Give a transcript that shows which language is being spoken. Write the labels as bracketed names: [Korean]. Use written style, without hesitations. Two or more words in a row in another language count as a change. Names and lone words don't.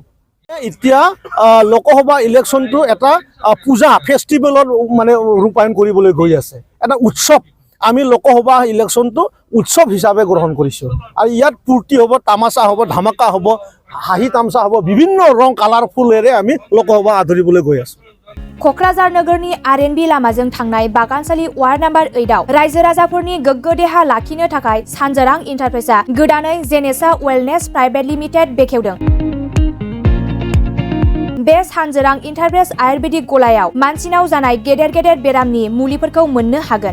[Assamese] এতিয়া লোকসভা ইলেকশ্যনটো এটা পূজা ফেষ্টিভেলত ৰূপায়ণ কৰিবলৈ গৈ আছে, এটা উৎসৱ। আমি লোকসভা ইলেকশ্যনটো উৎসৱ হিচাপে গ্ৰহণ কৰিছোঁ। আৰু ইয়াত ফূৰ্তি হ'ব, তামাচা হ'ব, ধামাকা হ'ব, হাঁহি তামচা হ'ব, বিভিন্ন ৰং কালাৰফুলেৰে আমি লোকসভা আদৰিবলৈ গৈ আছোঁ। [Bodo] क'क्राझार नोगोरनि RNB लामाजों थांनाय बागानसालि वार्ड नम्बर 8आव रायजो राजाफोरनि गोग्गो देहा लाखिनो थाखाय सानजोरां इन्टारप्राइजआ गोदानै जेनेसा वेलनेस प्राइभेट लिमिटेड बेखेवदों। बे सानजोरां इन्टारप्राइज आयुर्वेदिक गलायाव मानसिनाव जानाय गेदेर बेरामनि मुलिफोरखौ मोननो हागोन।